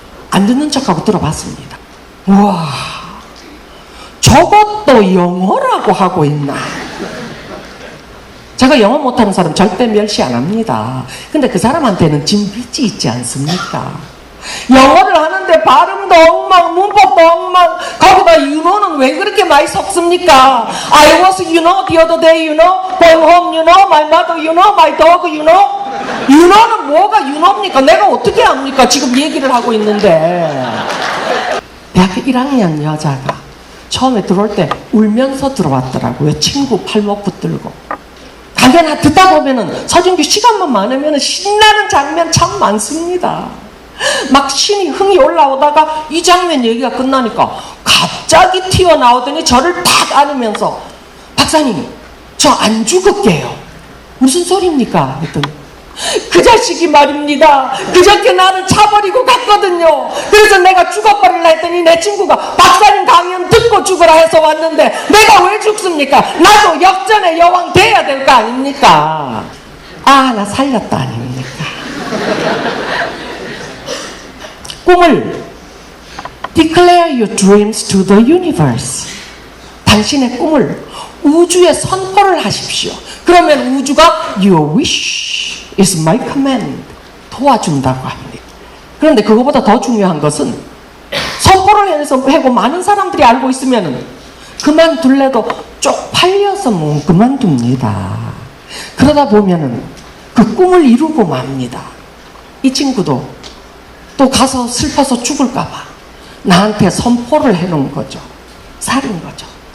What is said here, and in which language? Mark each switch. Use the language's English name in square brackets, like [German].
[Korean] 안 듣는 척하고 들어봤습니다. 우와, 저것도 영어라고 하고 있나? 제가 영어 못하는 사람 절대 멸시 안 합니다. 근데 그 사람한테는 진빛이 있지 않습니까? 영어를 하는데 그래 발음도 엉망, 문법도 엉망. 거기다 [English] you know [Korean] 는 왜 그렇게 많이 섞습니까? [English] I was you know the other day you know going home you know my mother you know my dog you know. you know [Korean] 는 뭐가 you know입니까? 내가 어떻게 압니까? 지금 얘기를 하고 있는데. 대학교 1학년 여자가 처음에 들어올 때 울면서 들어왔더라고요. 친구 팔목 붙들고. 강연 듣다 보면은 서진규 시간만 많으면 신나는 장면 참 많습니다. 막 신이 흥이 올라오다가 이 장면 얘기가 끝나니까 갑자기 튀어나오더니 저를 탁 안으면서 박사님 저 안 죽을게요. 무슨 소리입니까? 했더니 그 자식이 말입니다. 그저께 나를 차버리고 갔거든요. 그래서 내가 죽어버리려 했더니 내 친구가 박사님 강연 듣고 죽으라 해서 왔는데 내가 왜 죽습니까? 나도 역전의 여왕 돼야 될 거 아닙니까? 아, 나 살렸다 아닙니까? 꿈을 [English] Declare your dreams to the universe. [Korean] 당신의 꿈을 우주에 선포를 하십시오. 그러면 우주가 [English] Your wish is my command. [Korean] 도와준다고 합니다. 그런데 그거보다 더 중요한 것은 선포를 해서 하고 많은 사람들이 알고 있으면 그만둘래도 쪽팔려서 못 그만둡니다. 그러다 보면은 그 꿈을 이루고 맙니다. 이 친구도 또 가서 슬퍼서 죽을까봐 나한테 선포를 해놓은 거죠. 살인 거죠.